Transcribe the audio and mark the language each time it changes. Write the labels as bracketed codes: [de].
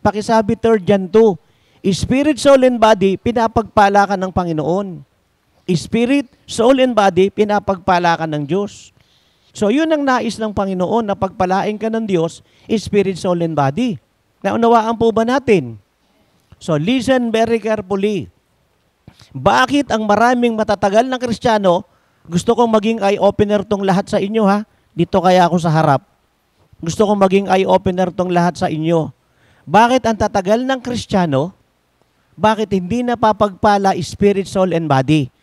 [tl] Pakisabi 3 John 2. [en] Spirit, soul, and body, [tl] pinapagpala ka ng Panginoon. [en] Spirit, soul, and body, [tl] pinapagpala ka ng Diyos. So, yun ang nais ng Panginoon, na pagpalain ka ng Diyos, [en] spirit, soul, and body. [tl] Naunawaan po ba natin? [en] So, listen very carefully. [tl] Bakit ang maraming matatagal ng Kristiyano, gusto kong maging eye-opener tong lahat sa inyo Dito kaya ako sa harap. Gusto kong maging eye-opener tong lahat sa inyo. Bakit ang tatagal ng Kristiyano, bakit hindi napapagpala [en] spirit, soul, and body?